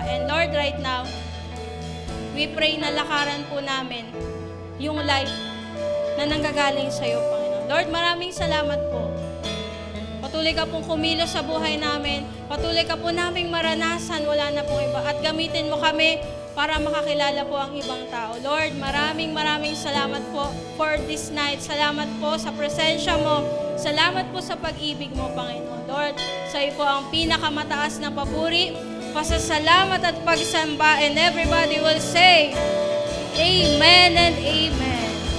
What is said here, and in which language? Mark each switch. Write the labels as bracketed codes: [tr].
[tl] And Lord, right now, we pray na lakaran po namin yung light na nanggagaling sa iyo, Panginoon. Lord, maraming salamat po. Patuloy ka pong kumilos sa buhay namin. Patuloy ka po naming maranasan. Wala na pong iba. At gamitin mo kami para makakilala po ang ibang tao. Lord, maraming salamat po for this night. Salamat po sa presensya mo. Salamat po sa pag-ibig mo, Panginoon. Lord, sa iyo po ang pinakamataas na papuri, pasasalamat at pagsamba. [en] And everybody will say, Amen and Amen.